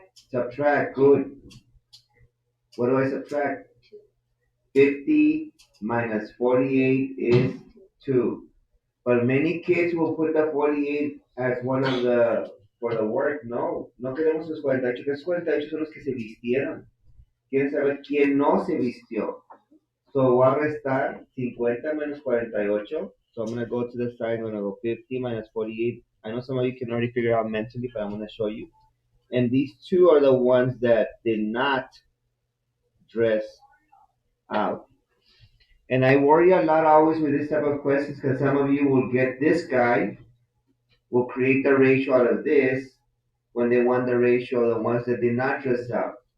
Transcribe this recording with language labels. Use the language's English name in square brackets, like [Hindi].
[English] Subtract. Good. What do I subtract? 50 minus 48 is 2. But many kids will put the 48 as one of the, for the work. [Spanish] No, no queremos los 48. Los 48 son los que se vistieron. Quieren saber quién no se vistió. So voy a restar 50 minus 48. [English] So I'm going to go to the side. I'm going to go 50 minus 48. I know some of you can already figure out mentally, but I'm going to show you. And these two are the ones that did not dress out. And I worry a lot always with this type of questions because some of you will get this guy, will create the ratio out of this when they want the ratio of the ones that did not dress out.